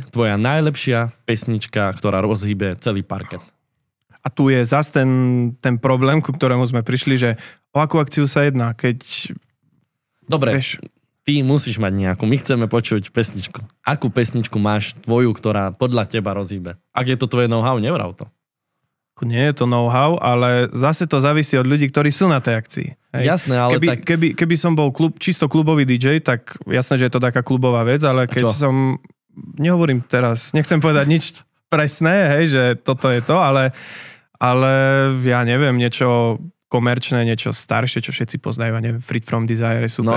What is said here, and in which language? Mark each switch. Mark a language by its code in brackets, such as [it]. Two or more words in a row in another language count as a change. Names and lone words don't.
[sk] Tvoja najlepšia pesnička, ktorá rozhýbe celý parket. A tu je zase ten problém, ku ktorému sme prišli, že o akú akciu sa jedná, keď... Dobre, ty musíš mať nejakú. My chceme počuť pesničku. Akú pesničku máš tvoju, ktorá podľa teba rozhýbe? Ak je to tvoje know-how, nevrav to. Nie je to know-how, ale zase to závisí od ľudí, ktorí sú na tej akcii. Hej. Jasné, ale keby som bol čisto klubový DJ, tak jasné, že je to taká klubová vec, ale keď som... Nehovorím teraz, nechcem povedať nič presné, hej, že toto je to, ale ja neviem, niečo komerčné, niečo staršie, čo všetci poznajú, a neviem, Freed from Desire je super.